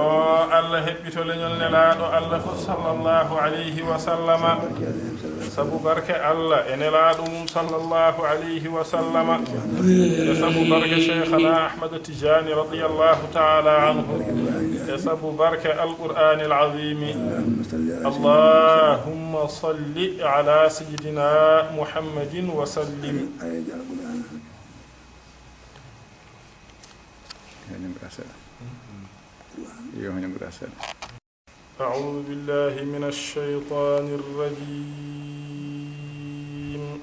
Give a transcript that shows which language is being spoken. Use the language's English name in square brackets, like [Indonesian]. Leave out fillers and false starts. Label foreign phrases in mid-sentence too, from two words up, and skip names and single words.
[Fula] Allah heɓɓito leñol nelaaɗo Allah fof [Arabic] صلى الله عليه وسلم [Fula] sabu barke Allah e nelaaɗo mum [Arabic] صلى الله عليه وسلم [Fula] e sabu barke cheikhana Ahmad Tijani [Arabic] رضي الله تعالى عنه [Fula] e sabu barke [Arabic] القرآن العظيم اللهم صل على سيدنا محمد وسلم. أعوذ بالله من الشيطان الرجيم.